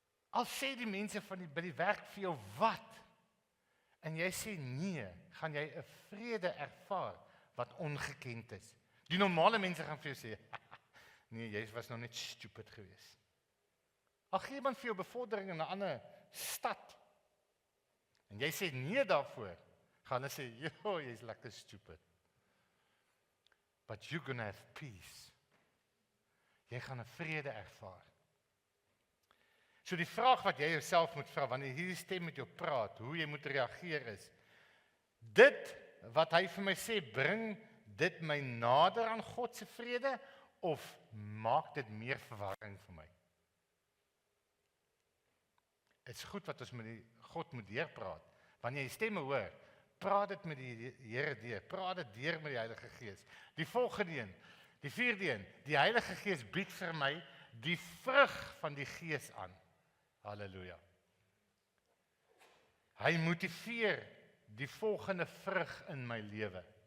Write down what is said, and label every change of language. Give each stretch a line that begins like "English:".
Afrikaans: Al sê die mense by die werk vir jou wat, en jy sê nee, gaan jy 'n vrede ervaar wat ongekend is. Die normale mense gaan vir jou sê, nee, jy was nou net stupid geweest. Al gee iemand vir jou bevordering in 'n ander stad, en jy sê nee daarvoor, gaan hulle sê, joh, jy's lekker stupid.
English: But you're gonna have peace.
Afrikaans: Jy gaan 'n vrede ervaar. So die vraag wat jy jouself moet vra, wanneer hierdie stem met jou praat, hoe jy moet reageer is, dit wat hy vir my sê, bring dit my nader aan God se vrede, of maak dit meer verwarring vir my? Het is goed wat ons met God moet deurpraat. Wanneer jy stemme hoor, praat dit met die Here deur, praat dit deur met die Heilige Gees. Die volgende een, die vierde een, die Heilige Gees bied vir my die vrug van die Gees aan. Halleluja. Hy motiveer die volgende vrug in my lewe.